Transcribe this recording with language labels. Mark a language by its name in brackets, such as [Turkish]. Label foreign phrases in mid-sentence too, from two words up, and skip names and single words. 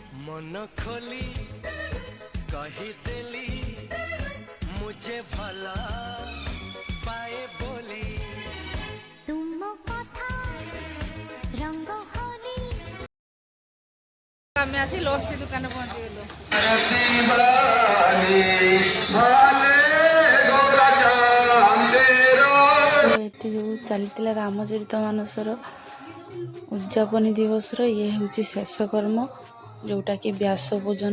[Hindi] मन खोली कही देली मुझे भला पाए बोली तुम कथा रंग होली [Odia] ଆମେ ଆସି ଲସି ଦୋକାନ ପହଞ୍ଚିଗଲୁ। ଏଠି ଯେଉଁ ଚାଲିଥିଲା ରାମଚରିତ ମାନସର ଉଦ୍ଯାପନୀ ଦିବସର ଇଏ ହେଉଛି ଶେଷ କର୍ମ, ଯେଉଁଟାକି ବ୍ୟାସ ପୂଜନ।